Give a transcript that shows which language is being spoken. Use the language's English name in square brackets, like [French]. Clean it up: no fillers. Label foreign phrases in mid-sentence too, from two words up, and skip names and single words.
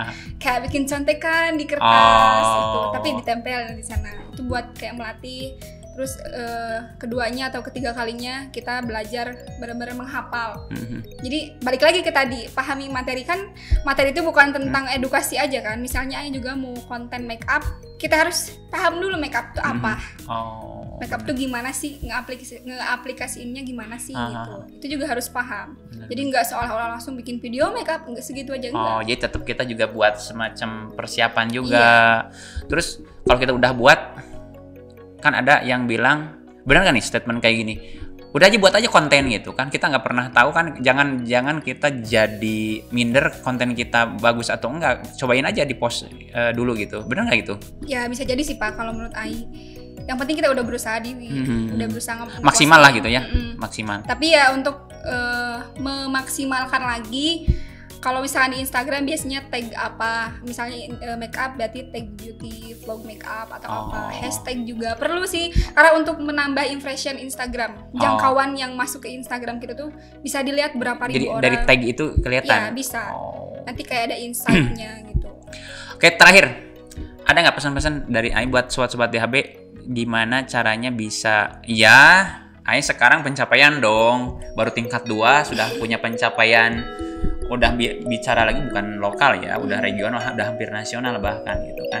[Indonesian] Kayak bikin contekan di kertas itu, tapi ditempel di sana. Itu buat kayak melatih. Terus keduanya atau ketiga kalinya kita belajar benar-benar menghafal. Jadi balik lagi ke tadi, pahami materi, kan materi itu bukan tentang edukasi aja kan. Misalnya Aing juga mau konten [English] make up, [Indonesian] kita harus paham dulu [English] make up [Indonesian] itu apa. [English] Make up [Indonesian] tuh gimana sih, ngeaplikasiinnya gimana sih gitu. Itu juga harus paham. Jadi nggak seolah-olah langsung bikin video [English] make up, [Indonesian] nggak segitu aja enggak. Jadi tetap kita juga buat semacam persiapan juga. Terus kalau kita udah buat, kan ada yang bilang, benar kan nih statement kayak gini, udah aja buat aja konten gitu kan, kita nggak pernah tahu kan, jangan kita jadi minder konten kita bagus atau enggak, cobain aja di post dulu gitu, benar nggak gitu? Ya bisa jadi sih Pak, kalau menurut Ai yang penting kita udah berusaha udah berusaha maksimal lah gitu ya, maksimal. Tapi ya untuk memaksimalkan lagi, kalau misalnya di Instagram biasanya tag apa, misalnya make up berarti tag [English] beauty vlog make up [Indonesian] atau apa, hashtag juga perlu sih, karena untuk menambah impression Instagram, jangkauan yang masuk ke Instagram kita tuh bisa dilihat berapa ribu orang. Dari tag itu kelihatan? Ya bisa, nanti kayak ada insight-nya gitu. Oke, terakhir, ada nggak pesan-pesan dari Ai buat sobat-sobat DHB, gimana caranya bisa, Ai sekarang pencapaian dong, baru tingkat 2 sudah punya pencapaian, udah bicara lagi bukan lokal ya, udah regional, udah hampir nasional bahkan gitu kan.